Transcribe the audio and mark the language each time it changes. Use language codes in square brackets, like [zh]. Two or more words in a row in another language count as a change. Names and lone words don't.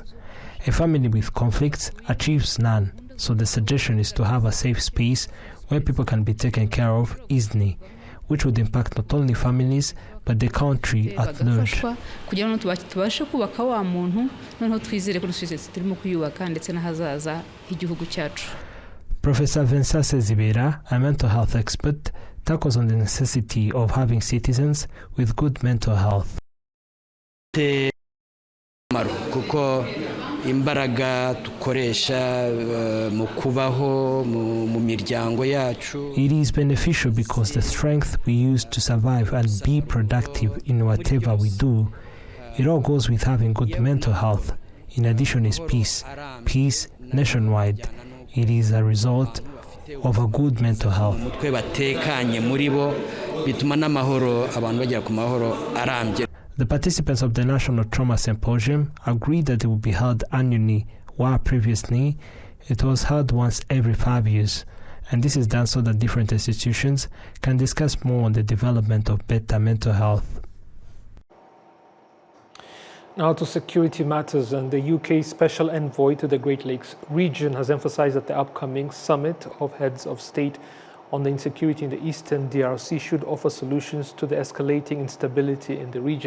[en] A family with conflicts achieves none, so the suggestion is to have a safe space where people can be taken care of easily, which would impact not only families but the country at large. Professor Vincent Sezibera, a mental health expert, tackles on the necessity of having citizens with good mental health. [rw] imbaraga dukoresha mu kubaho mu miryango yacu. [en] It is beneficial because the strength we use to survive and be productive in whatever we do, it all goes with having good mental health. In addition is peace. Peace nationwide. It is a result of a good mental health. [rw] Mutwe batekanye muri bo bituma n'amahoro abantu bagera ku mahoro arambye. [en] The participants of the National Trauma Symposium agreed that it would be held annually, while previously it was held once every 5 years. And this is done so that different institutions can discuss more on the development of better mental health. Now to security matters, and the UK Special Envoy to the Great Lakes region has emphasized that the upcoming summit of heads of state on the insecurity in the eastern DRC should offer solutions to the escalating instability in the region.